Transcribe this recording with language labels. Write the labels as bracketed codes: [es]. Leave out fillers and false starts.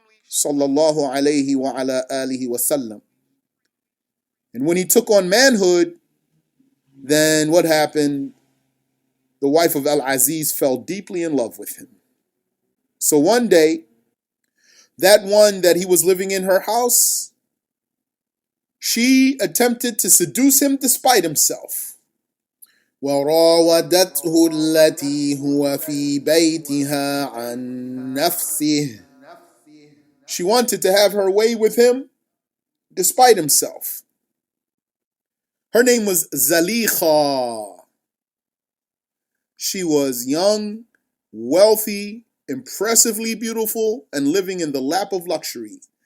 [en] Sallallahu alayhi wa ala alihi wa sallam. And when he took on manhood, then what happened? The wife of Al-Aziz fell deeply in love with him. So one day, that one that he was living in her house, she attempted to seduce him despite himself. [ar] وراودته التي هو في بيتها عن نفسه. [en] She wanted to have her way with him despite himself. Her name was Zulaikha. She was young, wealthy, impressively beautiful, and living in the lap of luxury.